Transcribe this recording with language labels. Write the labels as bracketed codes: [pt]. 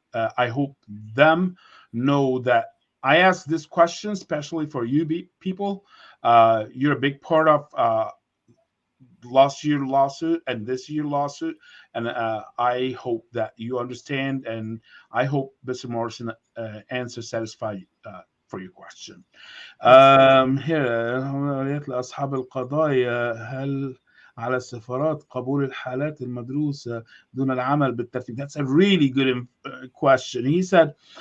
[en] I hope them know that I ask this question especially for you people. You're a big part of last year lawsuit and this year lawsuit, and I hope that you understand, and I hope Mr. Morrison answer satisfied for your question. [ar] Here لأصحاب القضايا هل على السفارات قبول الحالات المدروسة دون العمل بالترتيب? [en] That's a really good question. He said